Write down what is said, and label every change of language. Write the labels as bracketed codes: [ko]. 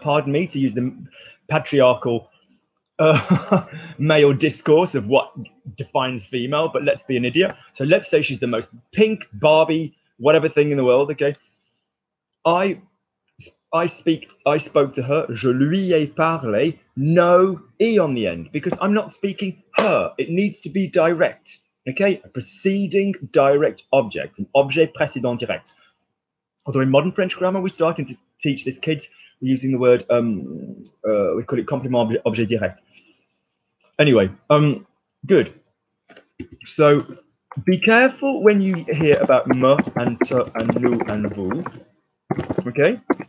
[en] Pardon me to use the patriarchal male discourse of what defines female, but let's be an idiot. So let's say she's the most pink Barbie, whatever thing in the world. Okay. I spoke to her. [fr] Je lui ai parlé. [en] No E on the end because I'm not speaking her. It needs to be direct. Okay. A preceding direct object, an objet précédent direct. Although in modern French grammar, we're starting to teach this kids. We're using the word, we call it complément objet direct. Anyway, good. So be careful when you hear about me and te and nous and vous, okay?